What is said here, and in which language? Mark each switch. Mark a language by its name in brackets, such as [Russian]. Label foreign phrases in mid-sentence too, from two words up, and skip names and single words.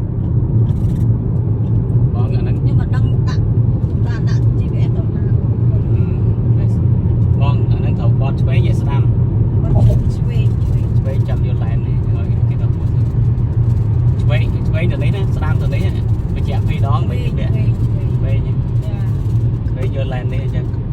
[Khmer] បងអាហ្នឹង [Vietnamese] nhưng mà đăng [Khmer] ដាក់ GPS ទៅណា បងអាហ្នឹងត្រូវបត់ឆ្វេងឲ្យស្ដាំ ឆ្វេង ឆ្វេងចាំយកឡែននេះឲ្យគេទៅពោះឆ្វេងទៅនេះណាស្ដាំទៅនេះបញ្ជាក់ពីរដងវិញវាឆ្វេងយកឡែននេះអញ្ចឹង